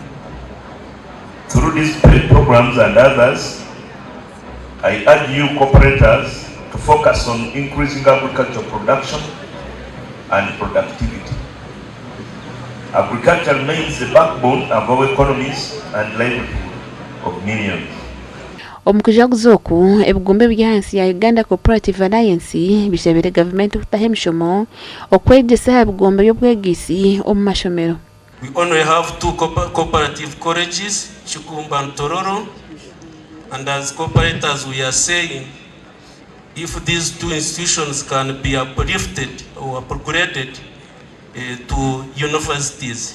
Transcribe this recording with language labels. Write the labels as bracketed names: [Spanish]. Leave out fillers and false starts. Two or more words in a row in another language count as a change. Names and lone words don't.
[English] Through these programs and others, I urge you cooperators to focus on increasing agricultural production and productivity. Agriculture remains the backbone of our economies and livelihood of millions. [Nyankole] Omukujaguza oku ebigombe by'ahansi ya Uganda Cooperative Alliance bishabire government kutahemishomo okwegyesa ebigombe by'obwegyese omu mashomero. [English] We only have two cooperative colleges, Chamuka and Tororo, and as cooperators we are saying if these two institutions can be uplifted or upgraded to universities.